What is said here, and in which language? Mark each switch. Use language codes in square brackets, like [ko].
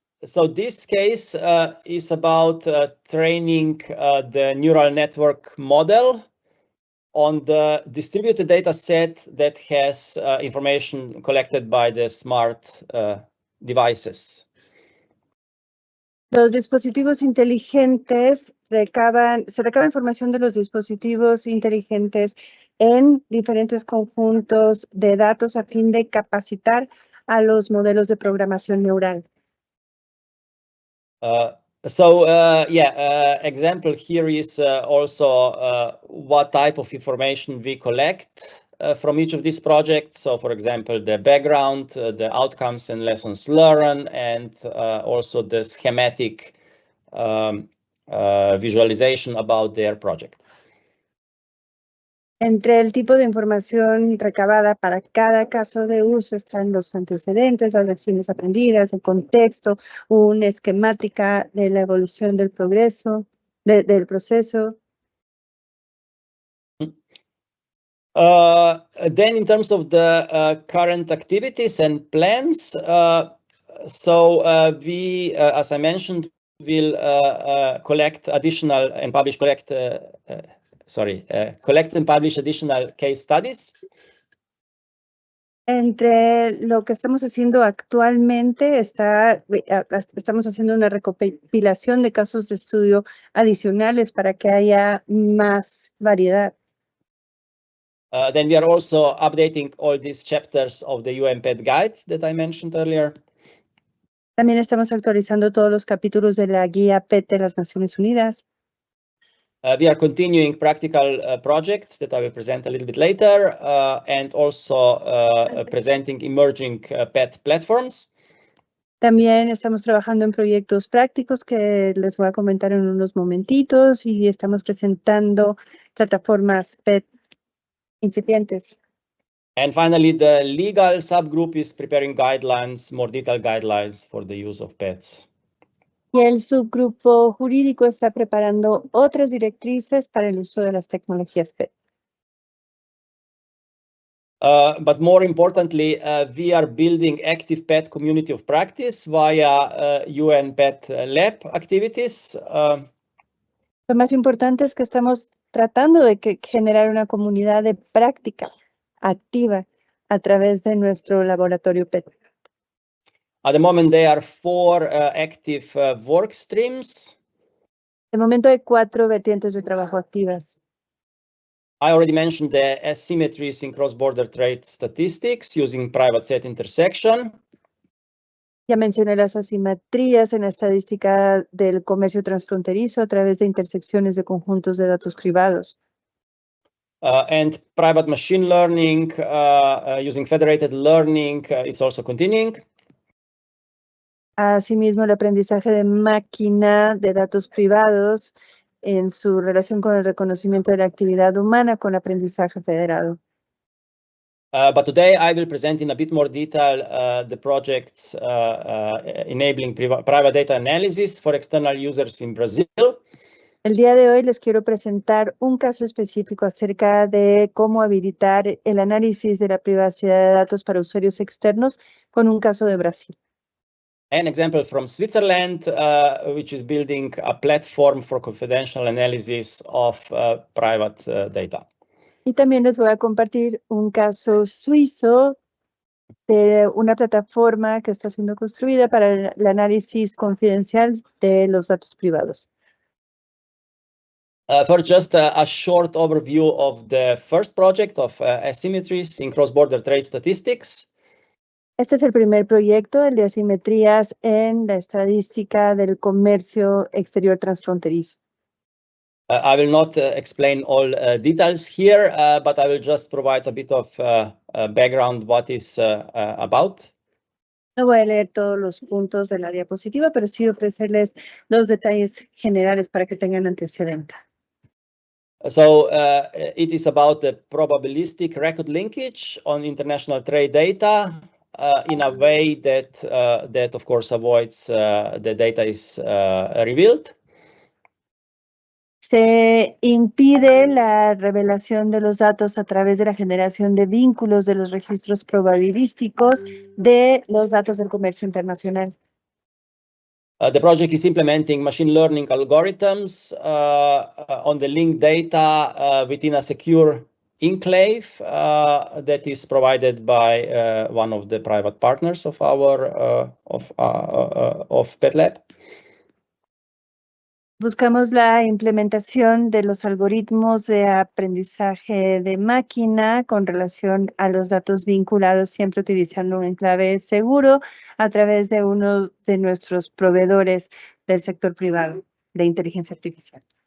[en] So this case is about training the neural network model on the distributed data set that has information collected by the smart devices. [es] Los dispositivos inteligentes se recaba información de los dispositivos inteligentes en diferentes conjuntos de datos a fin de capacitar a los modelos de programación neural. [en] Example here is also what type of information we collect from each of these projects. So, for example, the background, the outcomes and lessons learned, and also the schematic visualization about their project. [es] Entre el tipo de información recabada para cada caso de uso están los antecedentes, las lecciones aprendidas, el contexto, una esquemática de la evolución del progreso, del proceso. [en] Then in terms of the current activities and plans, we, as I mentioned, will collect additional and publish collect and publish additional case studies. [es] Entre lo que estamos haciendo actualmente estamos haciendo una recopilación de casos de estudio adicionales para que haya más variedad. [en] Then we are also updating all these chapters of the UN PET guide that I mentioned earlier. [es] También estamos actualizando todos los capítulos de la guía PET de las Naciones Unidas. [en] We are continuing practical projects that I will present a little bit later, and also presenting emerging PET platforms. [es] También estamos trabajando en proyectos prácticos que les voy a comentar en unos momentitos y estamos presentando plataformas PET incipientes. [en] And finally, the legal subgroup is preparing guidelines, more detailed guidelines for the use of PETs. [es] Y el subgrupo jurídico está preparando otras directrices para el uso de las tecnologías PET. [en] But more importantly, we are building active PET community of practice via UN PET lab activities. [es] Lo más importante es que estamos tratando de generar una comunidad de práctica activa a través de nuestro laboratorio PET. [en] At the moment, there are 4 active work streams. [es] De momento hay 4 vertientes de trabajo activas. [en] I already mentioned the asymmetries in cross-border trade statistics using private set intersection. [es] Ya mencioné las asimetrías en la estadística del comercio transfronterizo a través de intersecciones de conjuntos de datos privados. [en] And private machine learning using federated learning is also continuing. [es] Asimismo, el aprendizaje de máquina de datos privados en su relación con el reconocimiento de la actividad humana con aprendizaje federado. [en] But today I will present in a bit more detail the projects enabling private data analysis for external users in Brazil. [es] El día de hoy les quiero presentar un caso específico acerca de cómo habilitar el análisis de la privacidad de datos para usuarios externos con un caso de Brasil. [en] An example from Switzerland, which is building a platform for confidential analysis of private data. [es] Y también les voy a compartir un caso suizo de una plataforma que está siendo construida para el análisis confidencial de los datos privados. [en] For just a short overview of the first project of asymmetries in cross-border trade statistics. [es] Este es el primer proyecto, el de asimetrías en la estadística del comercio exterior transfronterizo. [en] I will not explain all details here, but I will just provide a bit of background what is about. [es] No voy a leer todos los puntos de la diapositiva, pero sí ofrecerles los detalles generales para que tengan antecedente. [en] So it is about the probabilistic record linkage on international trade data in a way that of course avoids the data is revealed. [es] Se impide la revelación de los datos a través de la generación de vínculos de los registros probabilísticos de los datos del comercio internacional. [en] The project is implementing machine learning algorithms on the linked data within a secure enclave that is provided by one of the private partners of our of PetLab. [es] Buscamos la implementación de los algoritmos de aprendizaje de máquina con relación a los datos vinculados, siempre utilizando un enclave seguro a través de uno de nuestros proveedores del sector privado de inteligencia artificial.